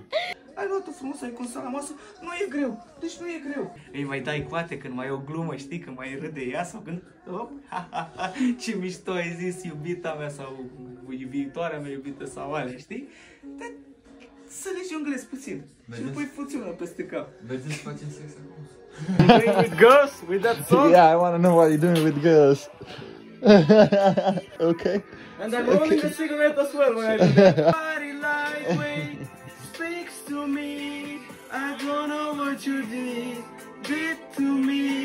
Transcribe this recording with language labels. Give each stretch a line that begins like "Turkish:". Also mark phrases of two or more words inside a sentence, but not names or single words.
Romanian: Ai luat-o frumos, ai constat la masă, nu e greu, deci nu e greu. Îi mai dai coate când mai e o glumă, știi, când mai râde ea sau când... Op, ha, ha, ha, ce mișto ai zis iubita mea sau viitoarea mea iubită sau alea, știi? Dar să le jonglezi puțin și nu pui fuțiunea peste cap. Vedeți să facem sex acum?
English: Doing with girls? With that song? Yeah, I want to know what you're doing with girls. Okay. And I'm rolling a cigarette as well when I do that. Body lightweight speaks to me. I don't know what you did to me.